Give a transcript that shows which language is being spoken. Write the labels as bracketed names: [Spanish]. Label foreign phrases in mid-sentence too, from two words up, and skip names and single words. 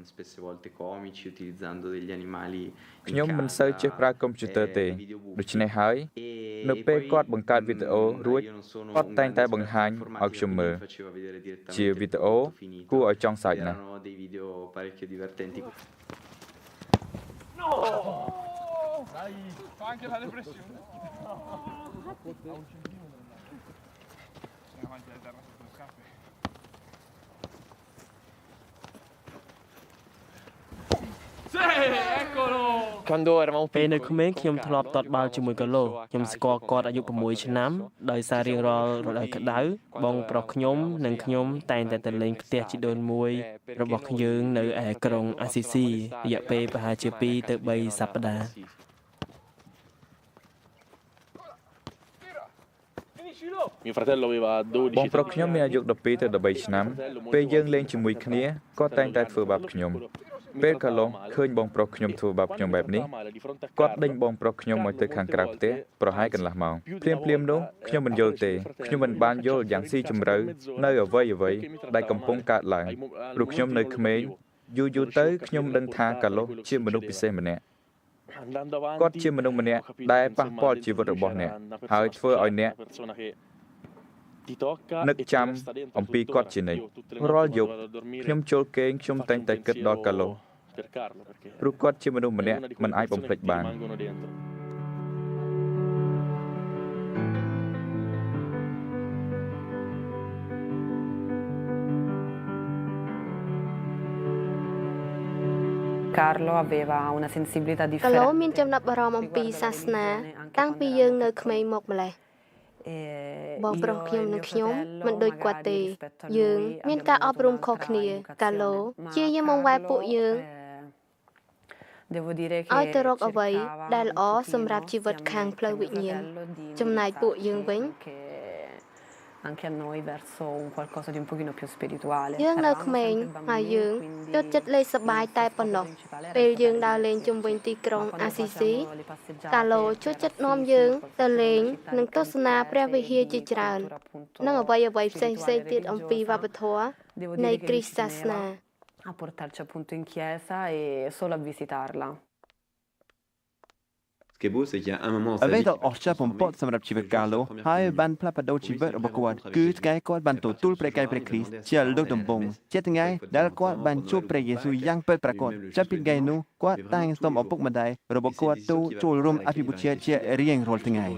[Khmer] ខ្ញុំមិនសូវចេះប្រើកុំព្យូទ័រទេដូច្នេះហើយនៅពេលគាត់បង្កើតវីដេអូរួចគាត់តែងតែបង្ហាញឲ្យខ្ញុំមើលជាវីដេអូគួរឲ្យចង់សើចណាស់ [Italian] Dai, fa anche la depressione. Avanti alla terra sotto le scarpe. Sì, eccolo! [Khmer] ពេលនៅក្មេងខ្ញុំធ្លាប់តតបាល់ជាមួយកាឡូខ្ញុំស្គាល់គាត់អាយុ6ឆ្នាំដោយសាររៀងរាល់រដូវក្តៅបងប្រុសខ្ញុំនិងខ្ញុំតែងតែទៅលេងផ្ទះជីដូនមួយរបស់យើងនៅឯក្រុងអាស៊ីស៊ីរយៈពេលប្រហែលជា2ទៅ3សប្តាហ៍ [Italian] Finiscilo! Mio fratello aveva 12 [Khmer] បងប្រុសខ្ញុំមានអាយុ12ទៅ13ឆ្នាំពេលយើងលេងជាមួយគ្នាគាត់តែងតែធ្វើបាបខ្ញុំពេលកាលនោះឃើញបងប្រុសខ្ញុំធ្វើបាបខ្ញុំបែបនេះគាត់ ដេញបងប្រុសខ្ញុំមកទៅខាងក្រៅផ្ទះប្រហែលកន្លះម៉ោងភ្លាមនោះខ្ញុំមិនយល់ទេខ្ញុំមិនបានយល់យ៉ាងស៊ីជម្រៅនៅអ្វីដែលកំពុងកើតឡើងព្រោះខ្ញុំនៅក្មេងយូរទៅខ្ញុំដឹងថាកាលនោះជាមនុស្សពិសេសម្នាក់គាត់ជាមនុស្សម្នាក់ដែលប៉ះពាល់ជីវិតរបស់អ្នកហើយធ្វើឲ្យអ្នក នឹកចាំអំពីគាត់ជានិច្ចរាល់យប់ខ្ញុំចូលគេងខ្ញុំតែងតែគិតដល់កាឡូព្រោះគាត់ជាមនុស្សម្នាក់មិនអាចបំភ្លេចបាន [Italian] Carlo aveva una sensibilità [Khmer] កាឡូ [Italian] differente. [Khmer] មានចំណាប់អារម្មណ៍អំពីសាសនាតាំងពីយើងនៅក្មេងមកម្លេះ បងប្រុសខ្ញុំនិងខ្ញុំមិនដូចគាត់ទេយើងមានការអប់រំខុសគ្នាកាឡូជាយាមបង្វែរពួកយើង [Italian] Devo dire che [Khmer] ឲ្យទៅរកអ្វីដែលល្អសម្រាប់ជីវិតខាងផ្លូវវិញ្ញាណចំណែកពួកយើងវិញ [Italian] anche a noi verso un qualcosa di un pochino più spirituale. [Khmer] យើងនៅក្មេងហើយយើងចូលចិត្តលេងសប្បាយតែប៉ុណ្ណោះពេលយើងដើរលេងជុំវិញទីក្រុងអាស៊ីស៊ីកាឡូចូលចិត្តនាំយើងទៅលេងនិងទស្សនាព្រះវិហារជាច្រើននិងអ្វីផ្សេងទៀតអំពីវប្បធម៌នៃគ្រីស្ទសាសនា [Italian] A portarci appunto in chiesa e solo a visitarla. [Khmer] អ្វីដែលអស្ចារ្យបំផុតសម្រាប់ជីវិតកាឡូហើយបានផ្លាស់ប្ដូរជីវិតរបស់គាត់គឺថ្ងៃគាត់បានទទួលព្រះកាយព្រះគ្រីស្ទជាលើកដំបូងជាថ្ងៃដែលគាត់បានជួបព្រះយេស៊ូវយ៉ាងពិតប្រាកដចាប់ពីថ្ងៃនោះគាត់តែងសុំឪពុកម្ដាយរបស់គាត់ទៅចូលរួមអភិបូជាជារៀងរាល់ថ្ងៃ